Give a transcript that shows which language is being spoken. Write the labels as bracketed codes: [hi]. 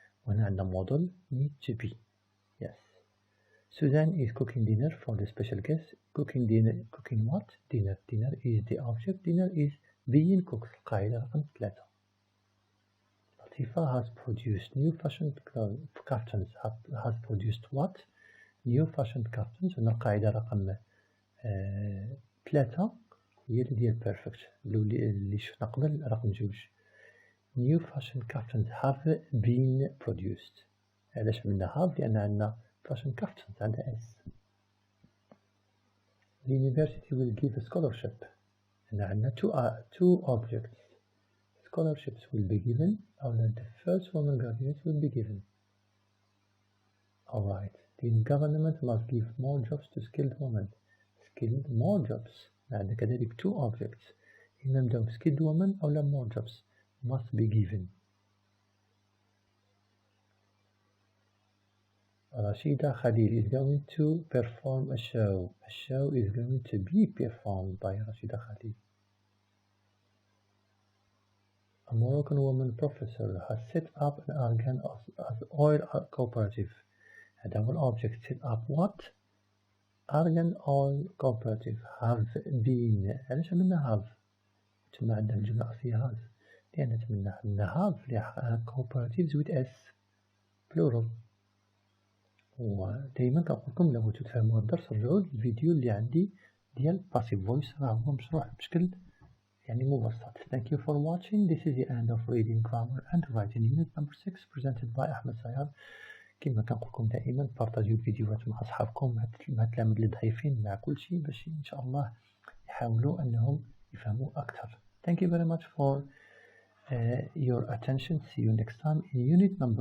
[ar] وهنا عندنا [en] model need to be. Yes. Susan is cooking dinner for the special guest. Cooking what? Dinner. Dinner is the object. Dinner is being cooked. [ar] قاعدة رقم 3. [en] Latifa has produced new fashion cartons. Has produced what? New fashion cartons. [ar] هنا القاعدة رقم 3 هي اللي ديال perfect اللي شفنا قبل رقم 2. [en] New fashion cartons have been produced. [ar] علاش عملنا have؟ لأن عندنا fashion cartons عندها S. [en] The university will give a scholarship. هنا عندنا two objects. Scholarships will be given or the first woman graduate will be given. Alright. The government must give more jobs to skilled women. Skilled more jobs. [ar] عندنا كذلك [en] two objects. [ar] إما نبداو [en] skilled women أو more jobs must be given. Rashida Khalil is going to perform a show. A show is going to be performed by Rashida Khalil. A Moroccan woman professor has set up an argan as oil cooperative. And our object set up what? Argan oil cooperative have been. [ar] علاش عملنا have؟ تما عندنا الجملة الأصلية have لأن تمنى عندنا have لها [en] cooperatives with S plural. [ar] ودايما كنقولكم لو بغيتو تفهموا الدرس رجعوا للفيديو اللي عندي ديال passive voice راه هو مشروح بشكل يعني مبسط. [en] Thank you for watching. This is the end of reading grammar and writing unit number 6 presented by أحمد سيار. [ar] كما كنقولكم دائما بارطاجيو الفيديوهات مع أصحابكم مع التلاميذ اللي ضعيفين مع كل شيء باش إن شاء الله يحاولوا أنهم يفهموا أكثر. [en] Thank you very much for your attention. See you next time in unit number